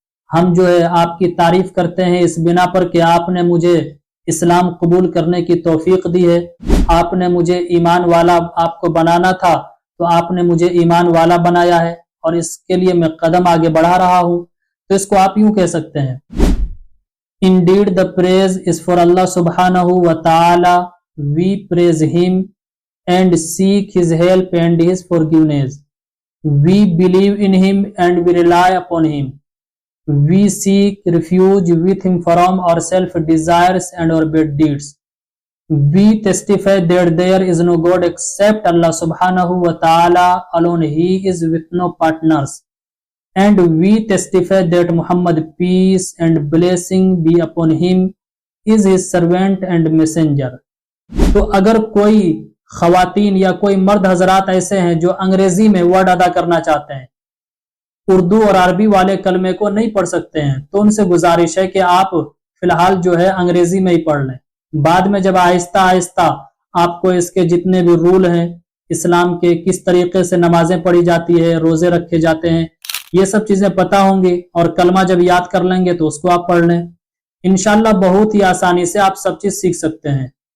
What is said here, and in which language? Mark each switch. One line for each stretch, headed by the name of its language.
Urdu: ہم جو ہے آپ کی تعریف کرتے ہیں اس بنا پر کہ آپ نے مجھے اسلام قبول کرنے کی توفیق دی ہے، آپ نے مجھے ایمان والا آپ کو بنانا تھا تو آپ نے مجھے ایمان والا بنایا ہے، اور اس کے لیے میں قدم آگے بڑھا رہا ہوں۔ تو اس کو آپ یوں کہہ سکتے ہیں،
English: Indeed the praise is for Allah subhanahu wa ta'ala, we praise him and seek his help and his forgiveness. We believe in him and we rely upon him. We seek refuge with him from our self-desires and our bad deeds. We testify that there is no God except Allah subhanahu wa ta'ala alone. He is with no partners. And we testify that Muhammad, peace and blessing be upon him, is his servant and messenger.
Urdu: تو اگر کوئی خواتین یا کوئی مرد حضرات ایسے ہیں جو انگریزی میں ورڈ ادا کرنا چاہتے ہیں، اردو اور عربی والے کلمے کو نہیں پڑھ سکتے ہیں، تو ان سے گزارش ہے کہ آپ فی الحال جو ہے انگریزی میں ہی پڑھ لیں۔ بعد میں جب آہستہ آہستہ آپ کو اس کے جتنے بھی رول ہیں اسلام کے، کس طریقے سے نمازیں پڑھی جاتی ہے، روزے رکھے جاتے ہیں، یہ سب چیزیں پتہ ہوں گی، اور کلمہ جب یاد کر لیں گے تو اس کو آپ پڑھ لیں، انشاءاللہ بہت ہی آسانی سے آپ سب چیز سیکھ سکتے ہیں۔